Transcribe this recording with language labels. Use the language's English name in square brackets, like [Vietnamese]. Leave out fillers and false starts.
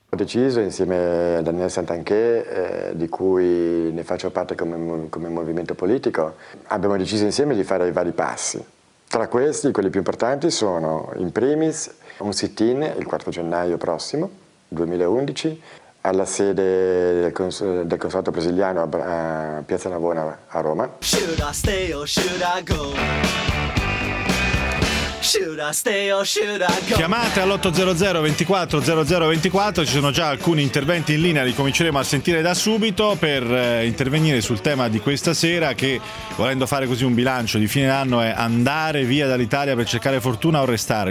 [Italian] Ho deciso insieme a Daniele Santanché, di cui ne faccio parte come movimento politico, abbiamo deciso insieme di fare i vari passi. Tra questi, quelli più importanti sono in primis un sit-in il 4 gennaio prossimo, 2011, alla sede del consolato brasiliano a Piazza Navona a Roma. [English] Should I stay or should I go? [Italian] Chiamate all'800 24 00 24, ci sono già alcuni interventi in linea, li cominceremo a sentire da subito per intervenire sul tema di questa sera, che volendo fare così un bilancio di fine anno è andare via dall'Italia per cercare fortuna o restare.